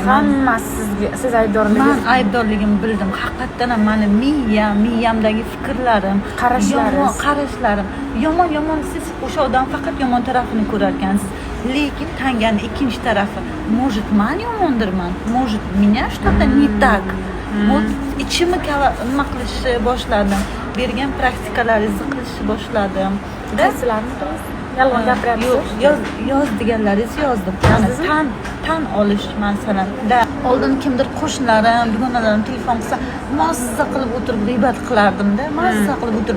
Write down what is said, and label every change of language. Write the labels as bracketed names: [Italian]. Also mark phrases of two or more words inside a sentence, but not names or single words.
[Uzbek] Hammasi sizga, siz aybdorligingiz. Men aybdorligimni bildim. Haqiqatan ham meni miyamdagi fikrlarim, qarashlarim yomon siz o'sha odam faqat yomon tarafini ko'rar ekansiz. Lekin tanganing ikkinchi tarafi, может, men yomondirman, [Russian] может, меня что-то не так. [Uzbek] Вот ichimni nima qilishni boshladim. Bergan praktikalaringizni qilishni boshladim. Qaysilarni yolg'on gapiryapsiz? Yoz deganlaringiz yozdim. Tan olish masalan. Oldin kimdir qo'shnilarim, dugonalarim telefon qilsa, mazza qilib o'tirib g'iybat qilardim-da, mazza qilib o'tirib.